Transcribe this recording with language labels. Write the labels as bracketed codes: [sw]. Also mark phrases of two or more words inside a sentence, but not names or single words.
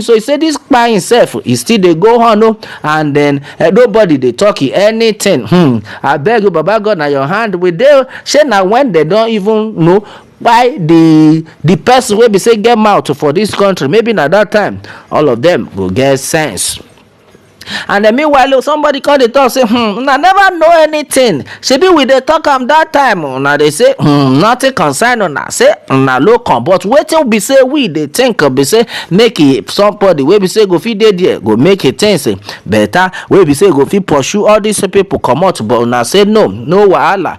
[pcm] So he said this crying itself is still they go on, and then nobody they talk anything. I beg you, Baba God, now your hand with them. Say now when they don't even know why the person will be say get out for this country, maybe at that time all of them will get sense. And then meanwhile somebody called the talk say I never know anything. Shebi we dey talk am that time. Now they say nothing concern una. Say na local, but wetin be say we dey think be say make it somebody wey be say go fit dey there go make it things better. Wey be say go fit pursue all these people come out, but una say no wahala.